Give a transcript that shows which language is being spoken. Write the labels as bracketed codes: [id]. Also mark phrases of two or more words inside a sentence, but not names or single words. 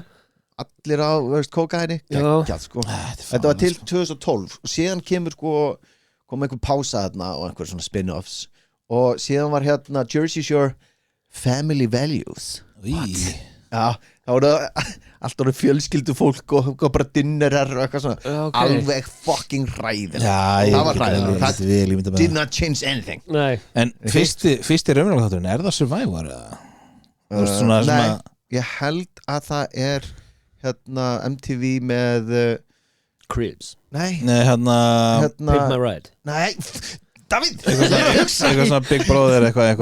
[is] allir á, veist, kókaini geggjað sko Þetta var til 2012 og síðan kemur sko kom einhver pása þarna og einhver svona spin-offs og síðan var hérna Jersey Shore Family Values Já, þá voru allt voru fjölskyldu fólk og bara dinnerar og eitthvað svona alveg fucking ræðin það var ræðin það [en] did not change anything [is] Nei. En fyrsti raunverulega þátturinn, er það Survivor? Nei, ég held að það er hérna MTV með Cribs Nei, hérna Pimp My Ride Nei, David Eitthvað svona Big Brother eitthvað